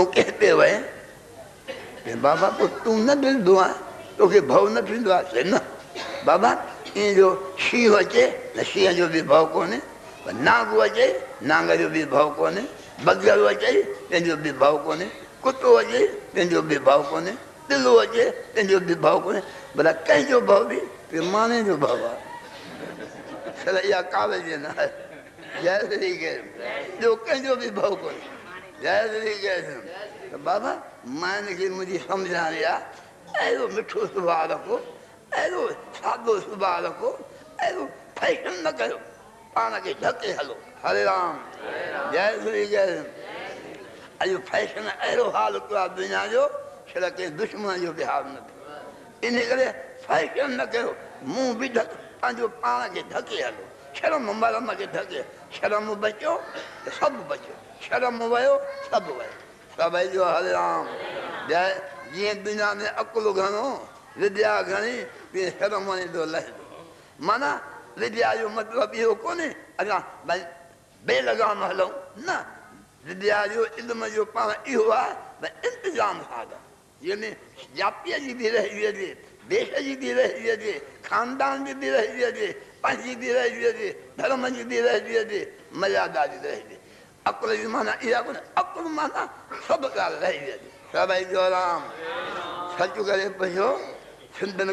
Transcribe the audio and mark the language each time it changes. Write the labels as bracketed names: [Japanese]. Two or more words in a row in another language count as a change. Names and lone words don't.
[Sindhi] कंहिं पे वए बाबा पोइ तूं न ॾिसंदो आहे तोखे भउ न थींदो आहे न बाबा ईअं जो शींहुं अचे त शींहं जो बि भउ कोन्हे नांगु अचे नांग जो बि भउ कोन्हे बगल अचे तंहिंजो बि भउ कोन्हे कुतो अचे तंहिंजो बि भउ कोन्हे दिलो अचे तंहिंजो बि भउ कोन्हे भला कंहिंजो भउ बि माने जो भउ आहे छल इहा कावल न आहे जय श्री कृष्ण ॿियो कंहिंजो बि भउ कोन्हे जय श्री कृष्ण त बाबा मां हिनखे मुंहिंजी सम्झ हाणे आहे अहिड़ो मिठो सुभाउ रखो अहिड़ो सादो सुभाउ रखो अहिड़ो फैशन न कयो पाण खे ढके हलो हरे राम जय श्री कृष्ण अॼु फैशन अहिड़ो हाल कयो आहे दुनिया जो छल कंहिं दुश्मन जो बि हाल न थियो इन करे फैशन न कयो मुंहुं बि ढक पंहिंजो पाण खे ढके हलो शर्म मरम खे ढके शर्म बचियो त सभु बचियो शर्म वियो सभु वियो सभई जो हरे राम जय जीअं दुनिया में अकुलु घणो विद्या घणी तीअं शर्म वञे थो लहे थो माना विद्या जो मतिलबु इहो कोन्हे असां भई बेलगाम हलूं न विद्या जो इल्म जो पाण इहो आहे त इंतज़ाम सां जंहिंमें जातीअ जी बि रहिजी अचे देश जी बि रहिजी अचे ख़ानदान जी बि रहिजी अचे पंहिंजी बि रहिजी अचे धर्म जी बि रहिजी अचे मर्यादा जी रहिजी अकुल जी माना इहा कोन्हे अकुल माना सभु ॻाल्हि रहिजी अचे सभई जो राम सच करे पुछो सिंधियुनि